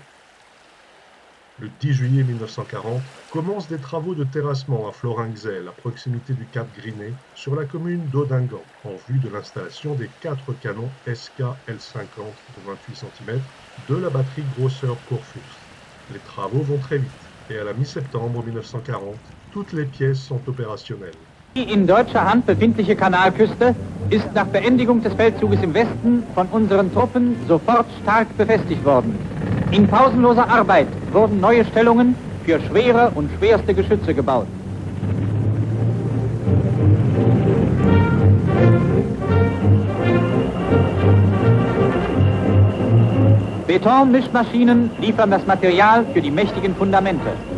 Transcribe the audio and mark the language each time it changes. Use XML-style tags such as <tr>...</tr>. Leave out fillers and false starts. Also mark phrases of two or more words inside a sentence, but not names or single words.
<fr>Le 10 juillet 1940, commencent des travaux de terrassement à Florenxel, à proximité du cap Griné, sur la commune d'Audingan, en vue de l'installation des 4 canons SK L50 de 28 cm de la batterie Grosseur-Kurfürst. Les travaux vont très vite, et à la mi-septembre 1940, toutes les pièces sont opérationnelles.</fr> <de>Die in deutscher Hand befindliche Kanalküste ist nach Beendigung des Feldzuges im Westen von unseren Truppen sofort stark befestigt worden. In pausenloser Arbeit wurden neue Stellungen für schwere und schwerste Geschütze gebaut. Betonmischmaschinen liefern das Material für die mächtigen Fundamente.</de>